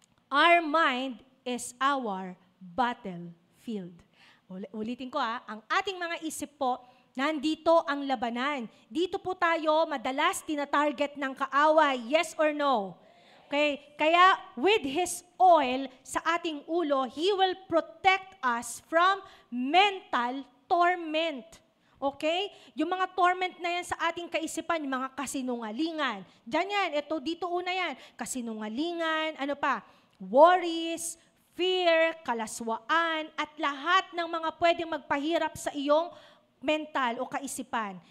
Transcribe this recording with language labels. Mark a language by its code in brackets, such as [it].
[en] Our mind is our battlefield. [tl] Ulitin ko ang ating mga isip po, nandito ang labanan. Dito po tayo madalas tinatarget ng kaaway, yes or no? Okay? [en] Kaya with His oil [tl] sa ating ulo, [en] He will protect us from mental torment. Okay? [tl] Yung mga torment na yan sa ating kaisipan, yung mga kasinungalingan. Diyan yan, dito una yan. Kasinungalingan, ano pa? Worries, fear, kalaswaan, at lahat ng mga pwedeng magpahirap sa iyong mental o kaisipan.